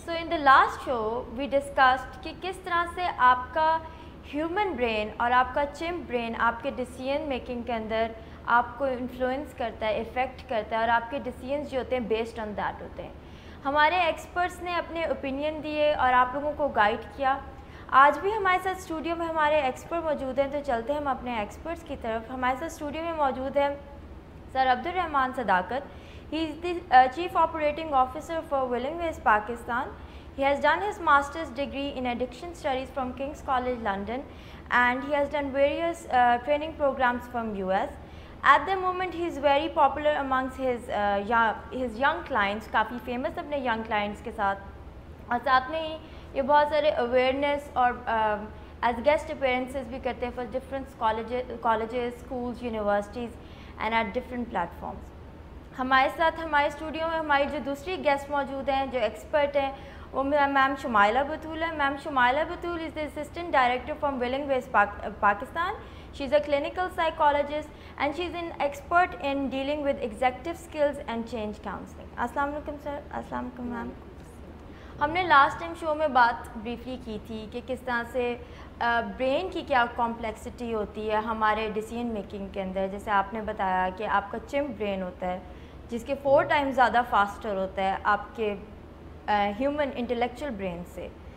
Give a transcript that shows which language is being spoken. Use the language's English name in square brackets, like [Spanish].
[Urdu] So in the last show we discussed کہ کس طرح سے آپ کا ہیومن برین اور آپ کا چمپ برین آپ کے ڈیسیژن میکنگ کے اندر آپ کو انفلوئنس کرتا ہے، افیکٹ کرتا ہے، اور آپ کے ڈیسیژنس جو ہوتے ہیں بیسڈ آن دیٹ ہوتے ہیں. ہمارے ایکسپرٹس نے اپنے اوپینین دیے اور آپ لوگوں کو گائیڈ کیا. آج بھی ہمارے ساتھ اسٹوڈیو میں ہمارے ایکسپرٹ موجود ہیں، تو چلتے ہیں ہم اپنے ایکسپرٹس کی طرف. ہمارے ساتھ اسٹوڈیو میں موجود ہیں سر عبدالرحمان صداقت. [English] He is the chief operating officer for Willing Ways Pakistan. He has done his master's degree in addiction studies from King's College London, and he has done various training programs from US. At the moment he is very popular amongst his young clients, [Urdu] coffee famous اپنے young clients کے ساتھ، اور ساتھ میں ہی یہ بہت سارے awareness اور ایز گیسٹ اپیرنسز بھی کرتے ہیں [English] For different colleges, schools, universities and at different platforms. [Urdu] ہمارے ساتھ ہمارے اسٹوڈیو میں ہماری جو دوسری گیسٹ موجود ہیں جو ایکسپرٹ ہیں وہ میم شمائلہ بطول ہے. [English] Ma'am Shumaila Batool is the assistant director from Willing Ways Pakistan. She is a clinical psychologist and she is an expert in dealing with executive skills and change counseling. [Urdu] السلام علیکم سر. السلام علیکم میم. ہم نے لاسٹ ٹائم شو میں بات بریفلی کی تھی کہ کس طرح سے برین کی کیا کمپلیکسٹی ہوتی ہے ہمارے ڈیسیژن میکنگ کے اندر. جیسے آپ نے بتایا کہ آپ کا چمپ برین ہوتا ہے جس کے 4 ٹائمز زیادہ فاسٹر ہوتا ہے آپ کے ہیومن انٹلیکچوئل برین سے.